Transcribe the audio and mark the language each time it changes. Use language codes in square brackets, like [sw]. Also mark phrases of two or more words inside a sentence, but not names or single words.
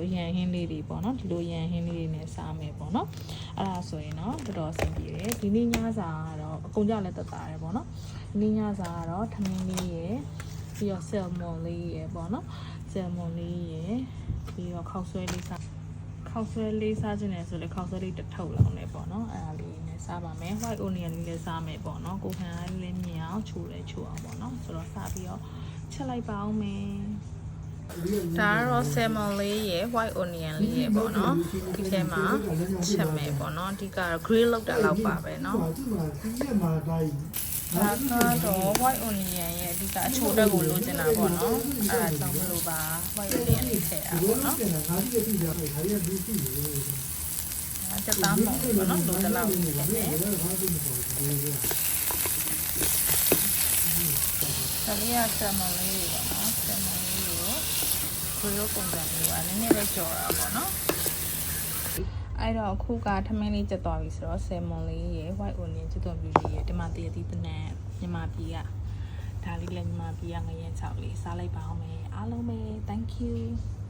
[my] အရန်ဟင်းလေးတွေပေါ့နော်ဒီလိုရန်ဟင်းလေးတွေနဲ့စားမယ်ပေါ့နော်အဲ့ဒါဆိုရင်တော့တော်တော်အဆင်ပြေတယ်ဒီနေ့ညစာကတော့အကုန်ကြလည်းတက်တာတယ်ပေါ့နော် ဒီနေ့ညစာကတော့ထမင်းလေးရယ်ပြီးတော့ဆယ်မွန်လေးရယ်ပေါ့နော်ဆယ်မွန်လေးရယ်ပြီးတော့ခောက်ဆွဲလေးစားခောက်ဆွဲလေးစားခြင်းနဲ့ဆိုလေခောက်ဆွဲလေးတစ်ထုပ်လောက်နဲ့ပေါ့နော်အဲ့ဒါလေးနဲ့စားပါမယ် [en] white onion [my] လေးလည်းစားမယ်ပေါ့နော်ကိုခံအားလေးမြင်အောင်ချိုးအောင်ပေါ့နော်ဆိုတော့စားပြီးတော့ချက်လိုက်ပါအောင်မယ်ဒါကတော့ salmon လေးရယ် [en] white onion [my] လေးရယ်ပေါ့နော်ဒီထဲမှာချက်မယ်ပေါ့နော်အဓိကတော့ grill လုပ်တာလောက်ပါပဲเนาะ ဒါကတော့ [en] white onion [my] ရဲ့အဓိကအချိုတက်ကိုလိုချင်တာပေါ့နော်အဲ့ဒါကြောင့်မလို့ပါ [en] white onion [my] လေးထည့်တာပေါ့နော် ချက်သားမဟုတ်ဘူးပေါ့နော်လိုတလောက်ထည့်မယ်ဒါလေးက salmon လေးပေါ့နော် salmon လေးကိုgrill ပုံစံမျိုးကနည်းနည်းပဲကြော်တာပေါ့နော်အဲ့တော့အခုကထမင်းလေးကျက်သွားပြီဆိုတော့ salmon လေးရယ် [en] white onion [my] ကျွတ်သွန်ပြူလေးရယ်ဒီမှာတရသီးတစ်နက်မြန်မာပြည်ကဒါလေးလည်းမြန်မာပြည်ကငရမ်းချောက်လေးစားလိုက်ပါအောင်မယ်အားလုံးပဲ [en] thank you